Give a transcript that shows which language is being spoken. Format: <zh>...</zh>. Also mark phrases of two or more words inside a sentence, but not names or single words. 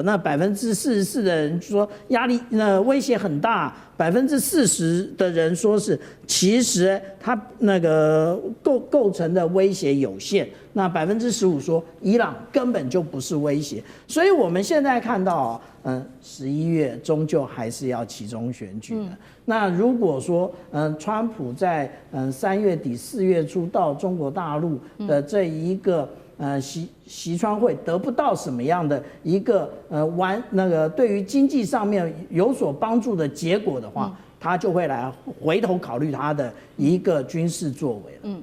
<zh>那44%的人說壓力威脅很大，40%的人說是其實它那個構成的威脅有限。那15%說伊朗根本就不是威脅。所以我們現在看到11月終究還是要期中選舉的。那如果說川普在3月底4 月初到中國大陸的這一個習川會得不到什麼樣的一個對於經濟上面有所幫助的結果的話，他就會來回頭考慮他的一個軍事作為了。</zh>